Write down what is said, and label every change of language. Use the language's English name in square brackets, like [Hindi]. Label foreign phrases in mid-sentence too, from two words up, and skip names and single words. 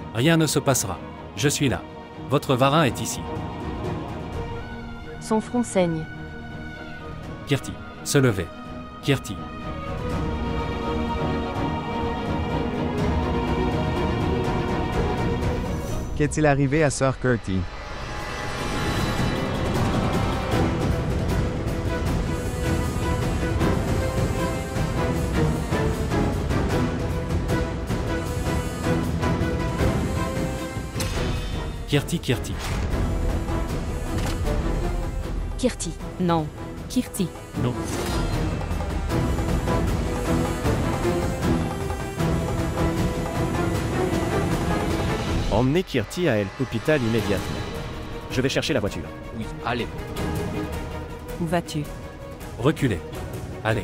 [French] Rien ne se passera. Je suis là. Votre varin est ici. Son front saigne. Kirti. Se lever. Kirti. Qu'est-il arrivé à Sœur Kirti? Kirti. Kirti. Kirti. Non. Kirti. Non. Emmenez Kirti à l'hôpital immédiatement. Je vais chercher la voiture. Oui, allez. Où vas-tu? Reculez. Allez.